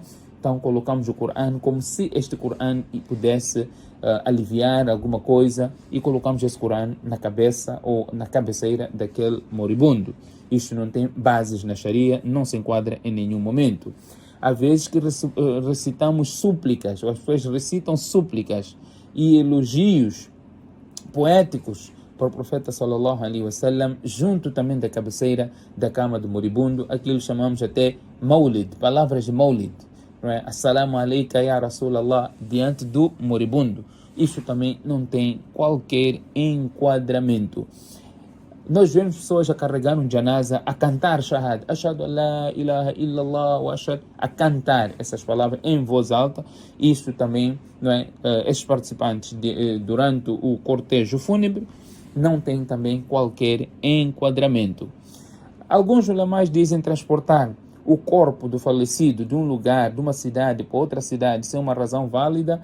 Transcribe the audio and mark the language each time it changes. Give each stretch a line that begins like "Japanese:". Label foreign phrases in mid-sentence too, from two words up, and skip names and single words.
Portuguese: Então colocamos o Corão como se este Corão pudesse aliviar alguma coisa e colocamos esse Corão na cabeça ou na cabeceira daquele moribundo. Isto não tem bases na Sharia, não se enquadra em nenhum momento. Há vezes que recitamos súplicas, ou as pessoas recitam súplicas e elogios poéticos para o profeta
Arabic: صلى الله عليه وسلم,
Portuguese: junto também da cabeceira da cama do moribundo, aquilo chamamos até maulid, palavras de maulid.
Arabic: السلام عليك يا رسول الله,
Portuguese: diante do moribundo. Isso também não tem qualquer enquadramento. Nós vemos pessoas a carregar um janaza, a cantar shahad,
Arabic: أشهد أن لا إله إلا الله وأشهد,
Portuguese: a cantar essas palavras em voz alta. Isso também, não é? Estes participantes durante o cortejo fúnebre não tem também qualquer enquadramento. Alguns ulamás dizem transportar o corpo do falecido de um lugar, de uma cidade para outra cidade, sem uma razão válida.